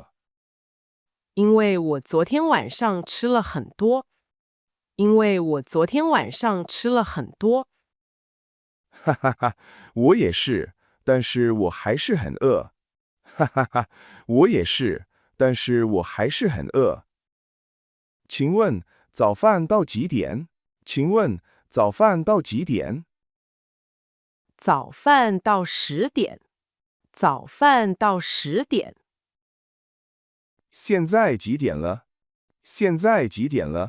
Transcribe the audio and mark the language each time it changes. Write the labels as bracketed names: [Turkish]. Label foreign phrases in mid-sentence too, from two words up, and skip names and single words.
[Chinese] 因為我昨天晚上吃了很多。因為我昨天晚上吃了很多。哈哈哈，我也是，但是我還是很餓。哈哈哈，我也是，但是我還是很餓。請問早飯到幾點？請問早飯到幾點？早飯到10點。早飯到10點。現在幾點了？現在幾點了？